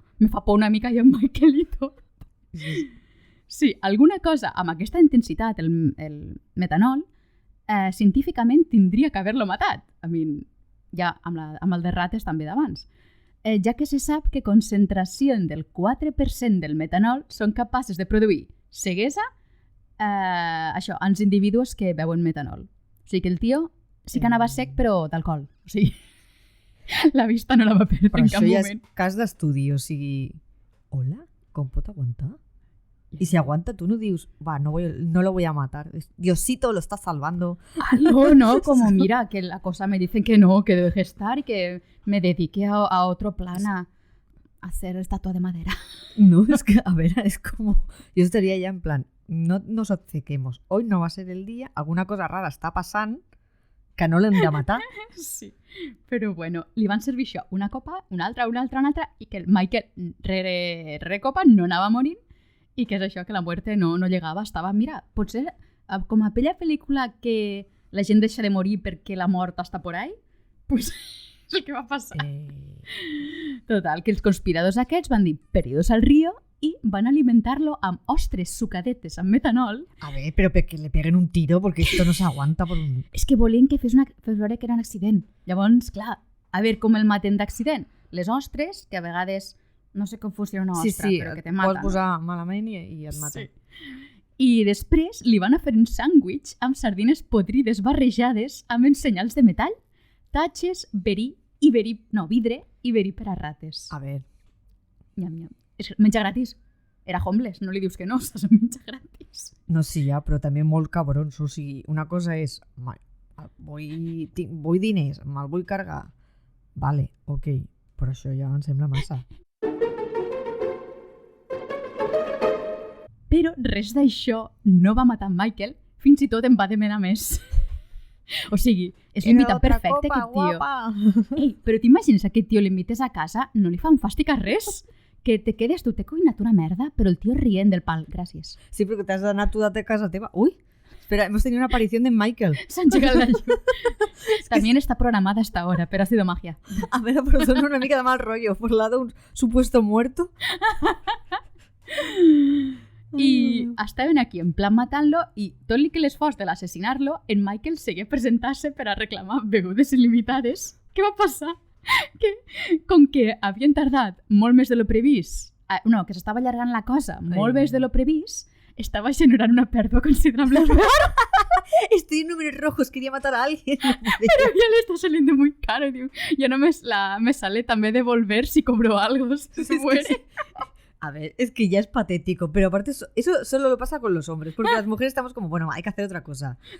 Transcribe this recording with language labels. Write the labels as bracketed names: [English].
[Catalan] Me fa por una mica i en Michael i tot. Sí, alguna cosa amb aquesta intensitat, el metanol, científicament tindria que haver-lo matat. [English] I mean, [Catalan] ja amb el de rates també d'abans, ja que se sap que concentracions del 4% del metanol són capaces de produir ceguesa això, als individus que beuen metanol. O sigui que el tio sí que anava sec, però d'alcohol. O sigui, la vista no la va perdre Però en cap això ja moment. és cas d'estudi, o sigui... Hola, com pot aguantar? [Spanish] Y si aguanta, tú no dius, va, no lo voy a matar. Diosito lo está salvando. No, como mira, que la cosa me dicen que no, que deje estar y que me dedique a otro plan a hacer estatua de madera. No, es que, a ver, es como... Yo estaría ya en plan, no nos obcequemos. Hoy no va a ser el día, [Catalan] alguna cosa rara està passant que no l'hem de matar. Sí, però bueno, li van servir això, una copa, una altra, i que el Michael rere copa no anava morint i que és això, que [Spanish] la muerte no llegava, [Catalan] estava, mira, potser com aquella pel·lícula que la gent deixa de morir perquè la mort està por ahí, pues és el que va passar. Total, que els conspiradors aquests van dir [Spanish] perdidos al río [Catalan] i van alimentar-lo amb ostres sucadetes amb metanol. [Spanish] A ver, pero que le peguen un tiro porque esto no se aguanta por un... [Catalan] És que volien que fes veure que era un accident. Llavors, clar, a veure com el maten d'accident. Les ostres, que a vegades no sé com funciona una ostra, però que te maten. Pots posar malament i et maten. Sí. I després li van a fer un sàndwich amb sardines podrides barrejades amb ensenyals de metall, tatxes, vidre i verí per a rates. [Spanish] A ver. [Catalan] Nyam, nyam. És menjar gratis. Era homeless, no li dius que no, estàs en menjar gratis. No, sí, ja, però també molt cabrons. O sigui, una cosa és, vull diners, me'l vull cargar. Vale, ok, però això ja em sembla massa. Però res d'això no va matar en Michael, fins i tot en va demanar més. O sigui, és l'invitat perfecte, aquest tio. Guapa. Ei, però t'imagines aquest tio l'invites a casa, no li fan fàstic a res? Que te quedes tu, t'he cuinat una merda, però el tio rient del pal, gràcies. Sí, perquè t'has d'anar tu de casa teva. [Spanish] Uy, espera, hemos tenido una aparición de Michael. [Catalan] S'ha engegat la llum. [Spanish] También está programada a esta hora, pero ha sido magia. [Catalan] A ver, però són una mica de mal rollo. [Spanish] Por lado un supuesto muerto. [Catalan] I estaven aquí en plan matant-lo i tot el que l'esforç de l'assasinar-lo, en Michael seguia presentant-se per a reclamar begudes il·limitades. Què va passar? Que, com que havien tardat molt més de lo previst, que s'estava allargant la cosa molt més de lo previst, estava generant una pèrdua considerable. [Spanish] Estoy en números rojos, quería matar a alguien. Pero ya le está saliendo muy caro, tío. Ya no me sale también devolver si cobro algo, si se muere. Sí. A ver, es que ya es patético, pero aparte eso solo lo pasa con los hombres, porque las mujeres estamos como, bueno, hay que hacer otra cosa.